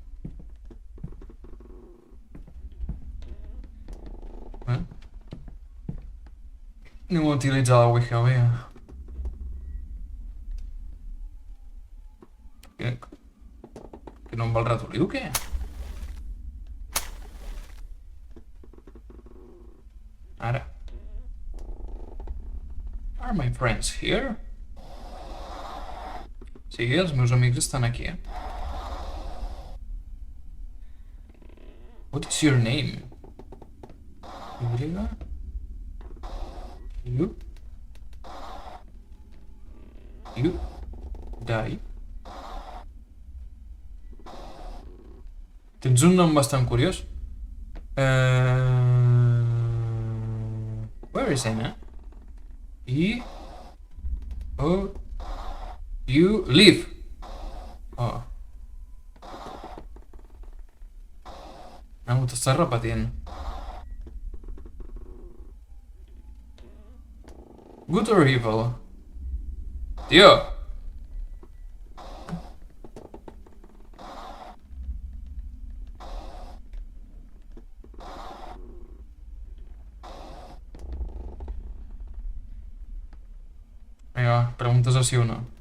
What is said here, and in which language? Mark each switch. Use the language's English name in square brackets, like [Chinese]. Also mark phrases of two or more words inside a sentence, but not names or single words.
[Catalan] Ningú utilitza la Ouija. Que no em va el ratolí o què? Ara. [English] Are my friends here? [Catalan] Sí, els meus amics estan aquí. [English] What is your name? Y? You? You? Die? [Catalan] Tens un nom bastant curiós. [English] Where is Anna? E? O? You? Leave! Oh. [Catalan] No, t'estàs repetint. [English] Good or evil? [Catalan] Tio! Vinga, va, preguntes a sí o no.